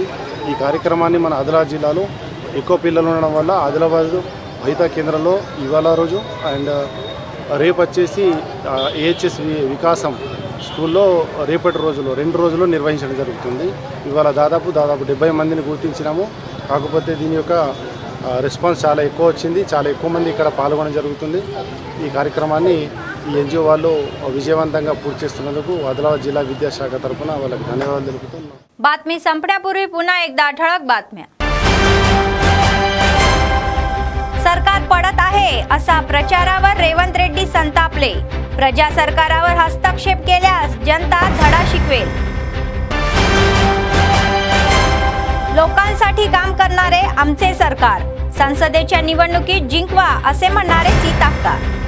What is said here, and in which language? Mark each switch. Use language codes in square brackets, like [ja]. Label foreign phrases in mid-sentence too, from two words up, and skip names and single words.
[te] ఈ కార్యక్రమాన్ని మన ఆదిలాబాద్ జిల్లాలో ఎక్కువ పిల్లలు ఉండడం వల్ల ఆదిలాబాద్ భవితా కేంద్రంలో ఇవాళ రోజు అండ్ రేపు వచ్చేసి AHS వికాసం స్కూల్లో రేపటి రోజులో 2 రోజుల్లో నిర్వహించడం జరుగుతుంది। ఇవాళ దాదాపు 70 మందిని గుర్తించినాము। కాకపోతే దీని యొక్క రెస్పాన్స్ చాలా ఎక్కువ వచ్చింది, చాలా ఎక్కువ మంది ఇక్కడ పాల్గొనడం జరుగుతుంది। ఈ కార్యక్రమాన్ని ఈ NGO వాళ్ళు విజయవంతంగా పూర్తి చేస్తున్నందుకు ఆదిలాబాద్ జిల్లా విద్యాశాఖ తరఫున వాళ్ళకి ధన్యవాదాలు తెలుపుతున్నాను। [mr] बातमी संपण्यापूर्वी पुन्हा एकदा ठळक बातम्या। सरकार पडत आहे असा प्रचारावर रेवंत रेड्डी संतापले। प्रजा सरकारावर हस्तक्षेप केल्यास जनता धडा शिकवेल। लोकांसाठी काम करणारे आमचे सरकार, संसदेच्या निवडणुकीत जिंकवा असे म्हणणारे सीताक्का।